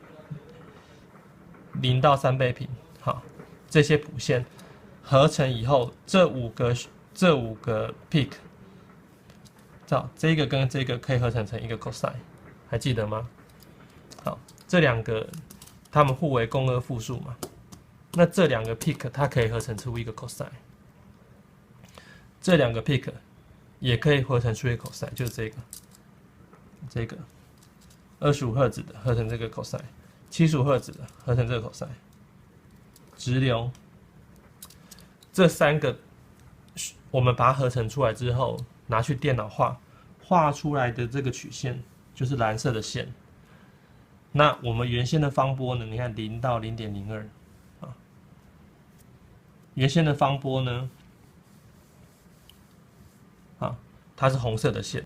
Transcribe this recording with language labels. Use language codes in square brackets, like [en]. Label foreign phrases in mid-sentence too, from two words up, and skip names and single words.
[zh] 0 到3倍頻，好，這些譜線合成以後，這五個 peak， 這個跟這個可以合成成一個 cosine， 還記得嗎？好，這兩個它們互為共轭複數嘛，那這兩個 peak 它可以合成出一個 cosine，這兩個 peak 也可以合成出一個 cosine， 就是這個25赫茲的合成這個 cosine。75赫茲的合成這個 cosine，直流，這三個我們把它合成出來之後，拿去電腦畫出來的這個曲線就是藍色的線。那我們原先的方波呢？你看0到 0.02 啊，原先的方波呢，它是紅色的線。